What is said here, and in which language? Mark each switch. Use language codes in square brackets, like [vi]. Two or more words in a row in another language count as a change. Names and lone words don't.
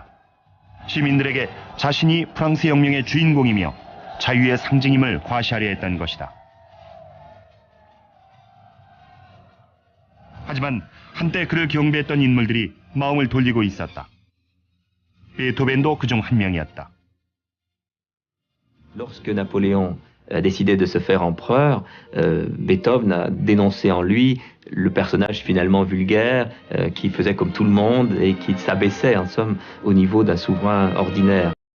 [ko] 시민들에게 자신이 프랑스 혁명의 주인공이며 자유의 상징임을 과시하려 했던 것이다. 하지만 한때 그를 경배했던 인물들이 마음을 돌리고 있었다. 베토벤도 그중 한 명이었다. [fr] Lorsque Napoléon a décidé de se faire empereur, Beethoven a dénoncé en lui le personnage finalement vulgaire qui faisait comme tout le monde et qui s'abaissait en somme au niveau d'un souverain ordinaire.